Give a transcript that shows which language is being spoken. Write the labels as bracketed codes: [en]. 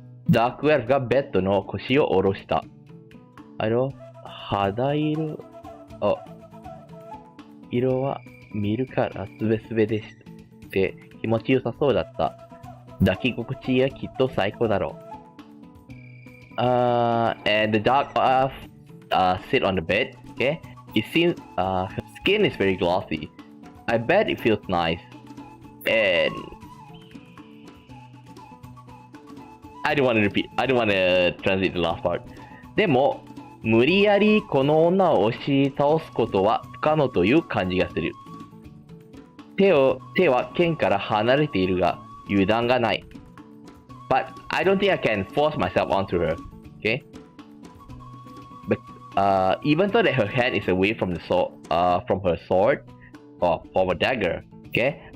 [ja] ダークエルフがベッドの腰を下ろした。肌色。色は見るからすべすべでして。気持ちよさそうだった。抱き心地はきっと最高だろう。 [en] And the dark elf sit on the bed. Okay, it seems her skin is very glossy. I bet it feels nice. And I don't want to translate the last part. [ja] でも無理やりこの女を押し倒すことは不可能という感じがする。手は剣から離れているが油断がない。 [en] But I don't think I can force myself onto her. Okay? But even though that her hand is away from from her sword or from a dagger, okay?